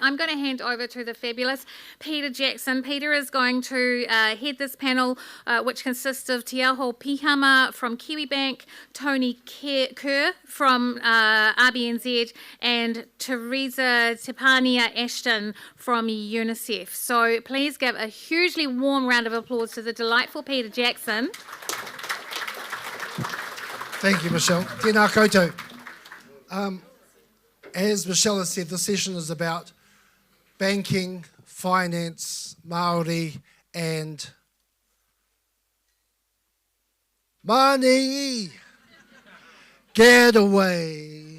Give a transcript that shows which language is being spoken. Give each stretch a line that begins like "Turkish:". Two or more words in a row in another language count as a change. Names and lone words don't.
English: I'm going to hand over to the fabulous Peter Jackson. Peter is going to head this panel, which consists of Te Aho Pihama from Kiwibank, Tony Kerr from RBNZ, and Teresa Tepania Ashton from UNICEF. So please give a hugely warm round of applause to the delightful Peter Jackson. Thank you, Michelle.
Māori: Tēnā koutou.
English: As Michelle has said, this session is about banking, finance, Māori, and money. Get away.